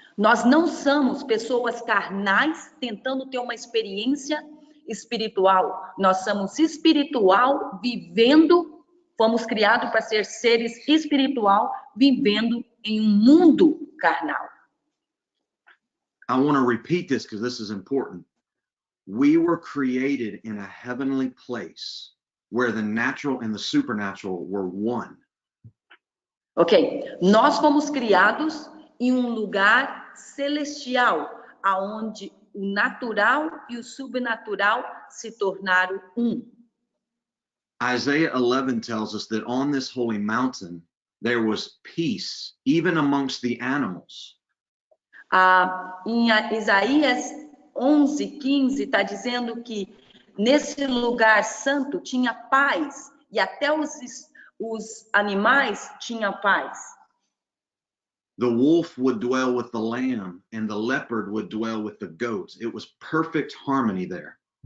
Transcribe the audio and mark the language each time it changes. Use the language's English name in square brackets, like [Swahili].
[Portuguese] Nós não somos pessoas carnais tentando ter uma experiência espiritual. Nós somos espiritual vivendo, fomos criados para ser seres espiritual vivendo em um mundo carnal. [English] I want to repeat this because this is important. We were created in a heavenly place where the natural and the supernatural were one. [Portuguese] Ok, nós fomos criados em um lugar celestial, aonde o natural e o subnatural se tornaram um. [English] Isaiah 11 tells us that on this holy mountain there was peace, even amongst the animals. [Portuguese] Em Isaías 11:15 está dizendo que nesse lugar santo tinha paz e até os animais tinham paz. [English] The wolf would dwell with the lamb and the leopard would dwell with the goats. It was perfect harmony there.